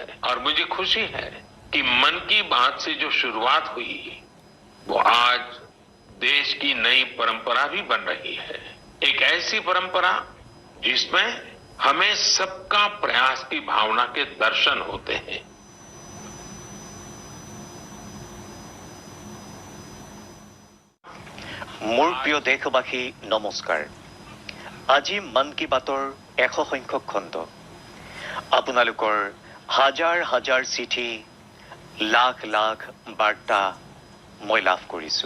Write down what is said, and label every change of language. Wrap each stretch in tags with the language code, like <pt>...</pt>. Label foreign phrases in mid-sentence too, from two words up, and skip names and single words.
<hi>और मुझे खुशी है कि मन की बात से जो शुरुआत हुई वो आज देश की नई परंपरा भी बन रही है। एक ऐसी परंपरा जिसमें हमें सबका प्रयास की भावना के दर्शन होते हैं।</hi> <as>মোৰ প্ৰিয় দেশবাসী নমস্কাৰ। আজি মন কি বাতৰ 100 সংখ্যক খণ্ড। আপোনালোকৰ হাজাৰ হাজাৰ চিঠি, লাখ লাখ বাৰ্তা মই লাভ কৰিছোঁ।</as>